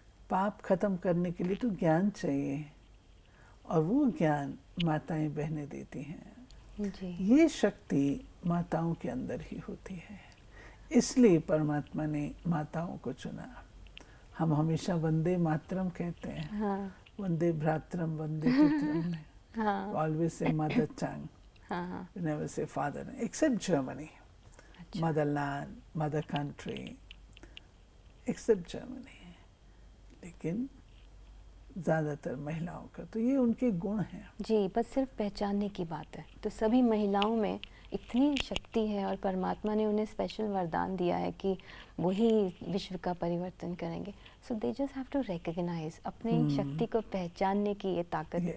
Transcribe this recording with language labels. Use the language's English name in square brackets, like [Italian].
[Hindi] पाप खत्म करने के लिए तो ज्ञान चाहिए, और वो ज्ञान माताएं बहनें देती हैं। जी। ये शक्ति माताओं के अंदर ही होती है, इसलिए परमात्मा ने माताओं को चुना। हम हमेशा वंदे मातरम कहते हैं। हाँ। वंदे भ्रातरम, वंदे पितरम। हाँ। [English] Always say mother tongue. [Hindi] हाँ। [English] We never say father, except Germany. [Hindi] अच्छा। [English] Motherland, mother country, except Germany. [Hindi] लेकिन ज़्यादातर महिलाओं का तो ये उनके गुण हैं। जी, बस सिर्फ पहचानने की बात है। तो सभी महिलाओं में इतनी शक्ति है और परमात्मा ने उन्हें स्पेशल वरदान दिया है कि वही विश्व का परिवर्तन करेंगे। [English] so they just have to recognise [Hindi] अपनी शक्ति को पहचानने की ये ताकत।